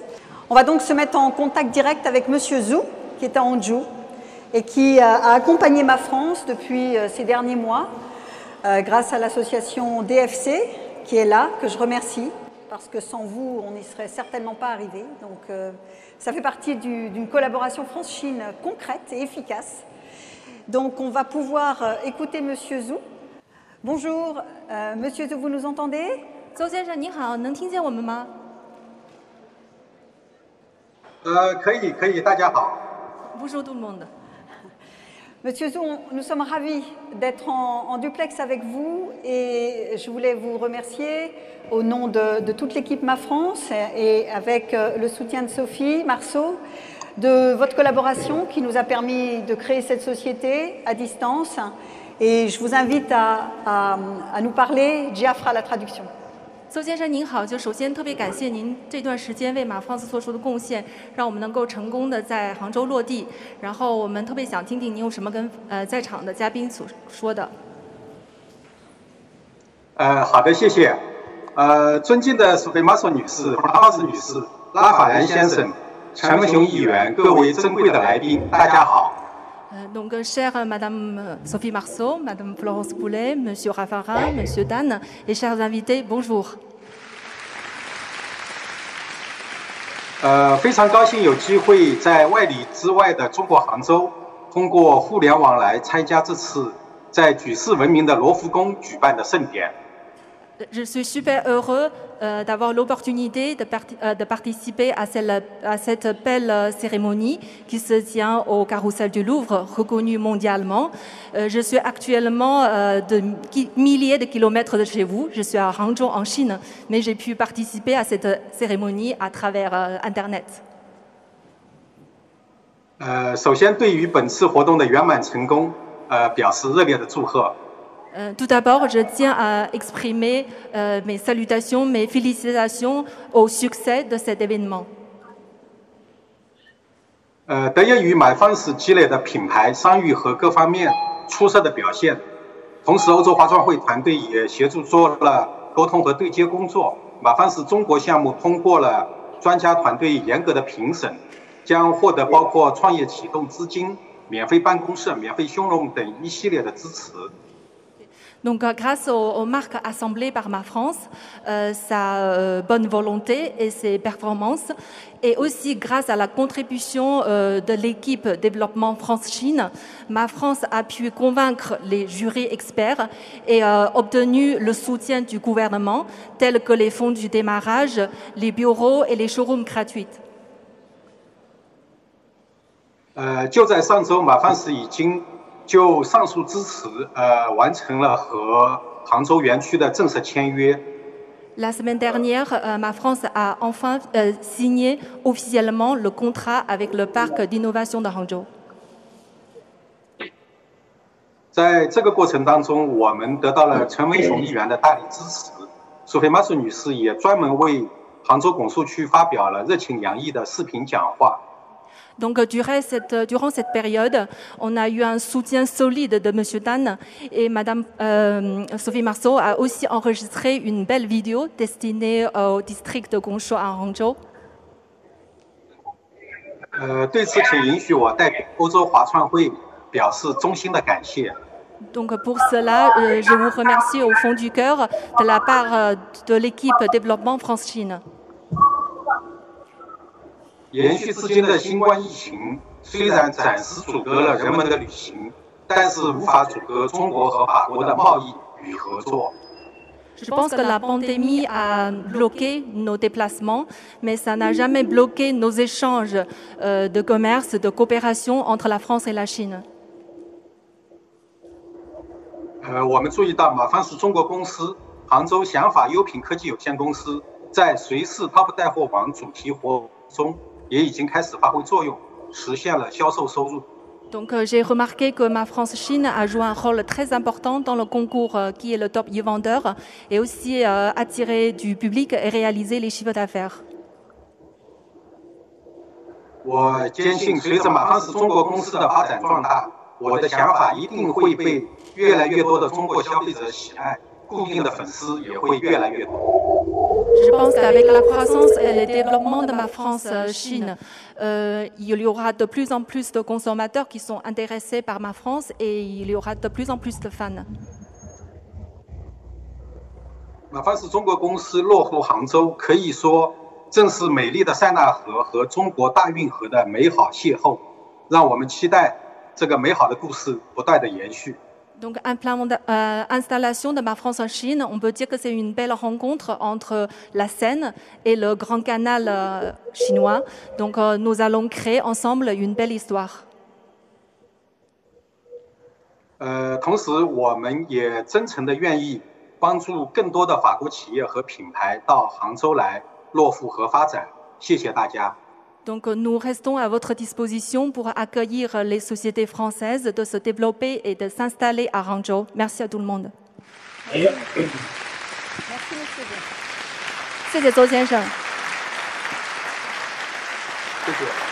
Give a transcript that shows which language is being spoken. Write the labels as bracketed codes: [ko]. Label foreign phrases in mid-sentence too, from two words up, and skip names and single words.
[fr] On va donc se mettre en contact direct avec Monsieur Zhu, qui est à Hangzhou et qui a accompagné MaFrance depuis ces derniers mois, grâce à l'association DFC, qui est là, que je remercie, parce que sans vous, on n'y serait certainement pas arrivé. Donc, ça fait partie d'une collaboration France-Chine concrète et efficace. Donc, on va pouvoir écouter Monsieur Zhu. Bonjour, Monsieur Zhu, vous nous entendez? [zh] Zhou 先生您好，能听见我们吗？可以，大家好。 [fr] Bonjour tout le monde. Monsieur Zhu, nous sommes ravis d'être en duplex avec vous et je voulais vous remercier au nom de toute l'équipe MaFrance et avec le soutien de Sophie Marceau de votre collaboration qui nous a permis de créer cette société à distance. Et je vous invite à nous parler. Jia fera la traduction. [zh] 邹先生您好，就首先特别感谢您这段时间为MaFrance做出的贡献，让我们能够成功的在杭州落地。然后我们特别想听听您有什么跟在场的嘉宾所说的。好的，谢谢。尊敬的苏菲玛索女士、奥斯女士、拉法兰先生、陈文雄议员，各位珍贵的来宾，大家好。 [fr] Donc, chère Madame Sophie Marceau, Madame Florence Poulet, Monsieur Raffarin, Monsieur Dan et chers invités, bonjour. [zh] 非常高兴有机会在外里之外的中国杭州，通过互联网来参加这次在举世闻名的罗浮宫举办的盛典。 [fr] Je suis super heureux d'avoir l'opportunité de participer à cette belle cérémonie qui se tient au Carrousel du Louvre, reconnu mondialement. Je suis actuellement de milliers de kilomètres de chez vous. Je suis à Hangzhou en Chine, mais j'ai pu participer à cette cérémonie à travers Internet. [zh] 首先对于本次活动的圆满成功，表示热烈的祝贺。 [fr] Tout d'abord, je tiens à exprimer mes salutations, mes félicitations au succès de cet événement. [zh] 得益于买方时积累的品牌、商誉和各方面出色的表现，同时欧洲华创会团队也协助做了沟通和对接工作。买方时中国项目通过了专家团队严格的评审，将获得包括创业启动资金、免费办公室、免费showroom等一系列的支持。 [fr] Donc, grâce aux marques assemblées par Ma France, sa bonne volonté et ses performances, et aussi grâce à la contribution de l'équipe développement France-Chine, Ma France a pu convaincre les jurys experts et obtenu le soutien du gouvernement, tels que les fonds du démarrage, les bureaux et les showrooms gratuits. [zh] 就在上周，马方时已经 就上述支持，完成了和杭州园区的正式签约。 [fr] La semaine dernière, Ma France a enfin signé officiellement le contrat avec le parc d'innovation de Hangzhou. [zh] 在这个过程当中，我们得到了陈文雄议员的大力支持。苏菲玛索女士也专门为杭州拱墅区发表了热情洋溢的视频讲话。 [fr] Donc, durant cette période, on a eu un soutien solide de M. Dan et Mme Sophie Marceau a aussi enregistré une belle vidéo destinée au district de Gongshu à Hangzhou. [zh] 对此，请允许我代表欧洲华创会表示衷心的感谢。 [fr] Donc, pour cela, je vous remercie au fond du cœur de la part de l'équipe développement France-Chine. [zh] 延续至今的新冠疫情，虽然暂时阻隔了人们的旅行，但是无法阻隔中国和法国的贸易与合作。 [fr] Je pense que la pandémie a bloqué nos déplacements, mais ça n'a jamais bloqué nos échanges de commerce, de coopération entre la France et la Chine. [zh] 我们注意到马方时中国公司杭州想法优品科技有限公司在谁是 Top 带货王主题活动中。也已经开始发挥作用，实现了销售收入。 [fr] Donc, j'ai remarqué que Ma France Chine a joué un rôle très important dans le concours qui est le Top e-vendeur et aussi attirer du public et réaliser les chiffres d'affaires. [zh] 我坚信，随着马方时中国公司的发展壮大，我的想法一定会被越来越多的中国消费者喜爱，固定的粉丝也会越来越多。 [fr] Je pense qu'avec la croissance et le développement de Ma France Chine, il y aura de plus en plus de consommateurs qui sont intéressés par Ma France et il y aura de plus en plus de fans. [zh] 马方时中国公司落户杭州，可以说正是美丽的塞纳河和中国大运河的美好邂逅，让我们期待这个美好的故事不断的延续。 [fr] Donc, installation de Ma France en Chine, on peut dire que c'est une belle rencontre entre la Seine et le Grand Canal chinois. Donc, nous allons créer ensemble une belle histoire. [zh] 同时，我们也真诚的愿意帮助更多的法国企业和品牌到杭州来落户和发展。谢谢大家。 [fr] Donc, nous restons à votre disposition pour accueillir les sociétés françaises de se développer et de s'installer à Hangzhou. Merci à tout le monde. Merci, monsieur. [zh] 谢谢周先生。谢谢。